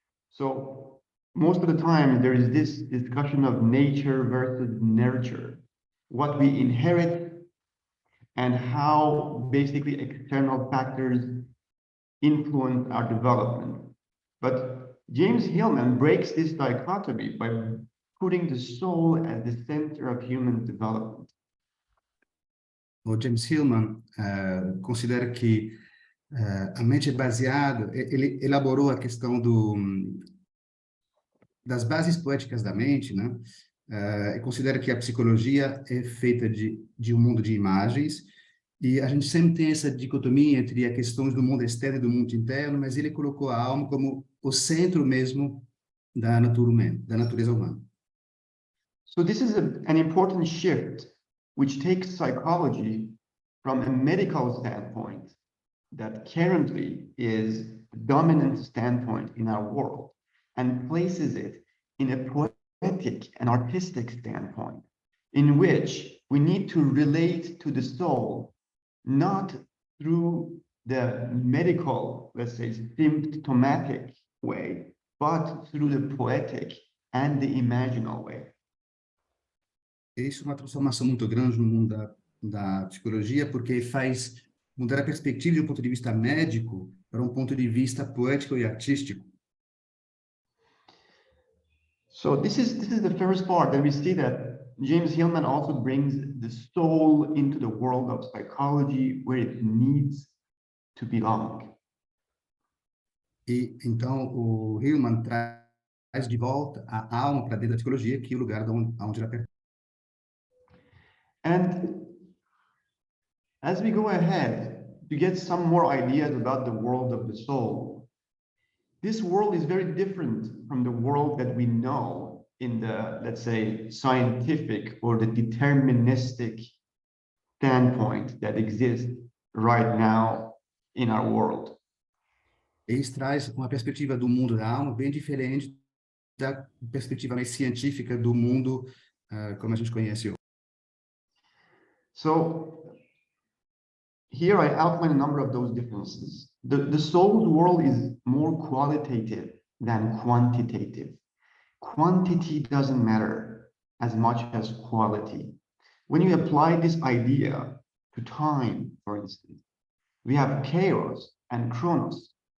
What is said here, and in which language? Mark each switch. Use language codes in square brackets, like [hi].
[en] So most of the time, there is this discussion of nature versus nurture, what we inherit and how basically external factors influence our development. But James Hillman breaks this dichotomy by putting the soul at the center of human development. [pt] O James Hillman considera que a mente é baseada, ele elaborou a questão das bases poéticas da mente, né? E considera que a psicologia é feita de um mundo de imagens, e a gente sempre tem essa dicotomia entre as questões do mundo externo e do mundo interno, mas ele colocou a alma como o centro mesmo da natureza humana. [en] So this is an important shift, which takes psychology from a medical standpoint that currently is the dominant standpoint in our world and places it in a poetic and artistic standpoint in which we need to relate to the soul not through the medical, let's say, symptomatic way, but through the poetic and the imaginal way. [pt] Isso é uma transformação muito grande no mundo da psicologia, porque faz mudar a perspectiva de um ponto de vista médico para um ponto de vista poético e artístico. [en] So this is the first part that we see that James Hillman also brings the soul into the world of psychology where it needs to belong. [pt] E então o Hillman traz de volta a alma para dentro da psicologia, que é o lugar onde ela pertence. [en] And as we go ahead to get some more ideas about the world of the soul, this world is very different from the world that we know in the, let's say, scientific or the deterministic standpoint that exists right now in our world. [pt] Eles traz uma perspectiva do mundo da alma bem diferente da perspectiva mais científica do mundo como a gente conhece hoje. [en] So here I outline a number of those differences. The soul's world is more qualitative than quantitative. Quantity doesn't matter as much as quality. When you apply this idea to time, for instance, we have chaos and chronos.